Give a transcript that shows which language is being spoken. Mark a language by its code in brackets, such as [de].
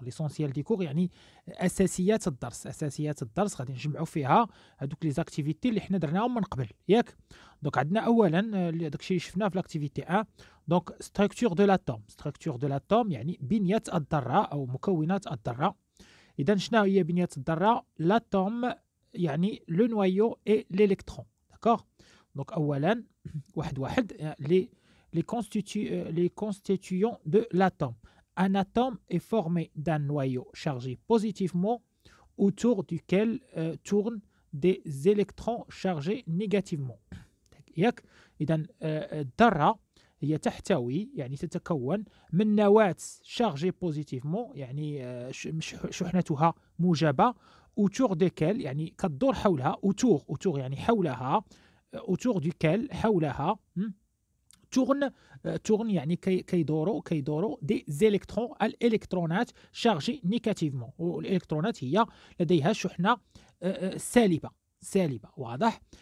[ar] ليسونسيال دي كور يعني أساسيات الدرس، أساسيات الدرس غادي نجمعوا فيها هادوك لي زاكتيفيتي اللي حنا درناهم من قبل ياك. دونك عندنا أولا داكشي اللي شفناه في لاكتيفيتي 1. دونك ستركتور دو لاتوم، ستركتور دو لاتوم يعني بنية الذرة أو مكونات الذرة. إذا شنو هي بنية الذرة؟ لاتوم يعني لو نوايو اي ليليكترون. داكوغ. دونك أولا واحد [fr] les constituants de l'atome. Un atome est formé d'un noyau chargé positivement autour duquel tournent des électrons chargés négativement. [ar] ياك. إذا الذرة هي تحتوي يعني تتكون من نواة شارجي بوزيتيفمون يعني شحنتها موجبة، [fr] autour desquelles [ar] يعني كتدور حولها، autour يعني حولها، [fr] autour duquel [ar] حولها tourne يعني كيدوروا دي زيليكترون، الالكترونات شارجي نيجاتيفمون، والالكترونات هي لديها شحنه سالبه. واضح.